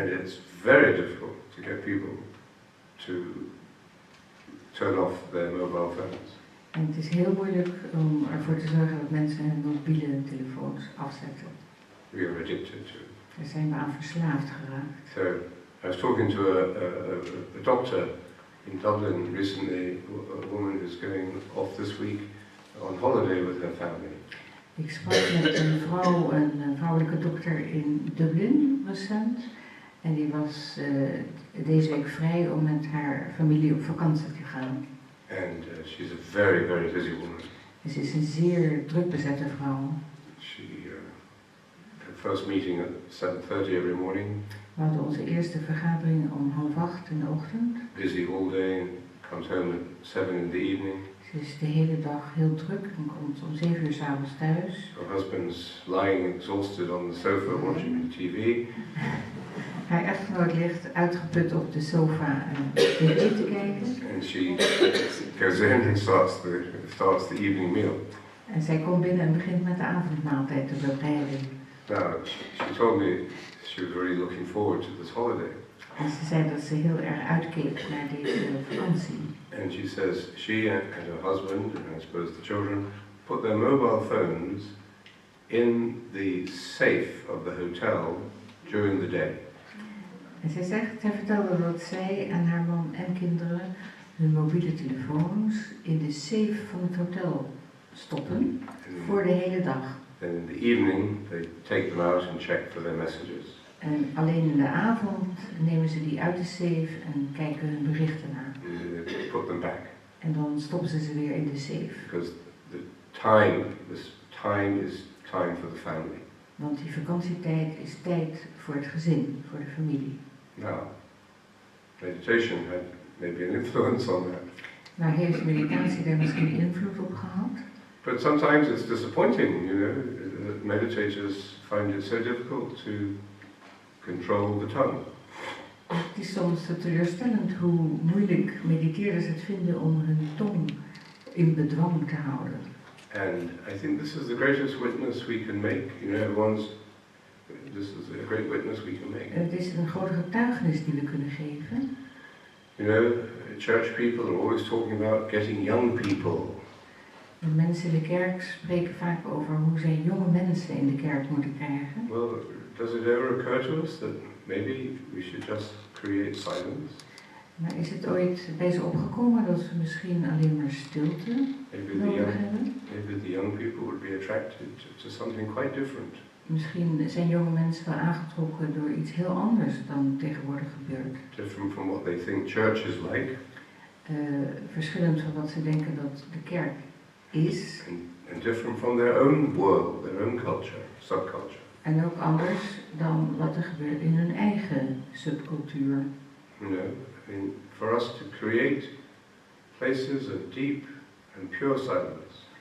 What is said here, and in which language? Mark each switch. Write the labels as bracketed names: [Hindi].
[English] And it's very difficult to get people to turn off their mobile phones. [Dutch] En het is heel moeilijk om ervoor te zorgen dat mensen hun mobiele telefoons afzetten. [English] We are addicted to it. [Dutch] Daar zijn we aan verslaafd geraakt. [English] So I was talking to a doctor in Dublin recently, a woman who's going off this week on holiday with her family. [Dutch] Ik sprak met een vrouwelijke dokter in Dublin recent. En die was deze week vrij om met haar familie op vakantie te gaan. [English] And she's a very, very busy woman. [Dutch] En ze is een zeer druk bezette vrouw. [English] She her first meeting at 7:30 every morning. [Dutch] We hadden onze eerste vergadering om 7:30 in de ochtend. [English] Busy all day and comes home at 7 in the evening. [Dutch] Ze is de hele dag heel druk en komt om 7 uur 's avonds thuis. [English] Her husband's lying exhausted on the sofa watching TV. [Dutch] Haar echtgenoot ligt uitgeput op de sofa tv te kijken. [English] And she goes in and starts the evening meal. [Dutch] En zij komt binnen en begint met de avondmaaltijd te bereiden. [English] Now, she told me she was really looking forward to this holiday. [Dutch] En ze zei dat ze heel erg uitkeek naar deze vakantie. [English] And she says she and her husband, and I suppose the children, put their mobile phones in the safe of the hotel during the day. [Dutch] En zij vertelde dat zij en haar man en kinderen hun mobiele telefoons in de safe van het hotel stoppen voor de hele dag. [English] And in the evening, they take them out and check for their messages. [Dutch] En alleen in de avond nemen ze die uit de safe en kijken hun berichten na. [English] They put them back. [Dutch] En dan stoppen ze weer in de safe. [English] Because this time is time for the family. [Dutch] Want die vakantietijd is tijd voor het gezin, voor de familie. [English] Now, meditation had maybe an influence on that. [Dutch] Maar heeft meditatie daar misschien invloed op gehad? [English] But sometimes it's disappointing, that meditators find it so difficult to control the tongue. [Dutch] Het is soms teleurstellend hoe moeilijk mediteerders het vinden om hun tong in bedwang te houden. [English] And I think this is the greatest witness we can make. You know, this is a great witness we can make. [Dutch] Het is een grote getuigenis die we kunnen geven. [English] You know, church people are always talking about getting young people. [Dutch] De mensen in de kerk spreken vaak over hoe zij jonge mensen in de kerk moeten krijgen. [English] Well, does it ever occur to us that maybe we should just create silence? [Dutch] Maar is het ooit bij ze opgekomen dat we misschien alleen maar stilte nodig hebben? [English] Maybe the young people would be attracted to something quite different. [Dutch] Misschien zijn jonge mensen wel aangetrokken door iets heel anders dan tegenwoordig gebeurt. [English] Different from what they think church is like. [Dutch] Verschillend van wat ze denken dat de kerk is. [English] And different from their own world, their own culture, subculture. [Dutch] En ook anders dan wat er gebeurt in hun eigen subcultuur. [English] You know, I mean, for us to create places of deep and pure silence.